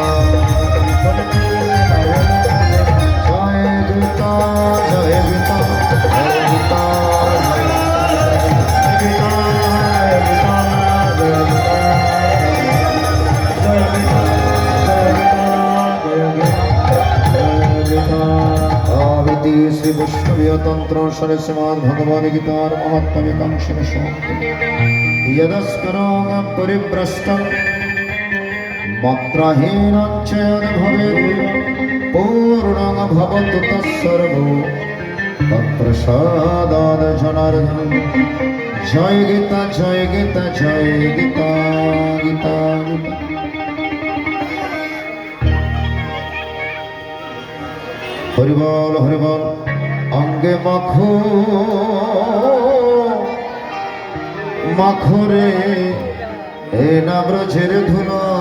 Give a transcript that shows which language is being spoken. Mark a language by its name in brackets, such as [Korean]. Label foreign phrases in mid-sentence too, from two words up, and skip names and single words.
[Bangla] জয় গীতা জয় গীতা জয় গীতা শ্রী বৈষ্ণবীয় তন্ত্র অনুসারে শ্রীমদ্ ভগবদ গীতার মহাত্ম্যকাঙ্ক্ষী [Sanskrit] यदस्करं परिभ्रष्टं मात्राहीनं च यद्भवेत् पूर्णं भवतु तत्सर्वो तत्प्रसादात् जनार्दन जय गीता जय गीता जय गीता गीता गीता [Bangla] হরি বোল অঙ্গে মাখো মাখরে এ না ব্রজের ধুলো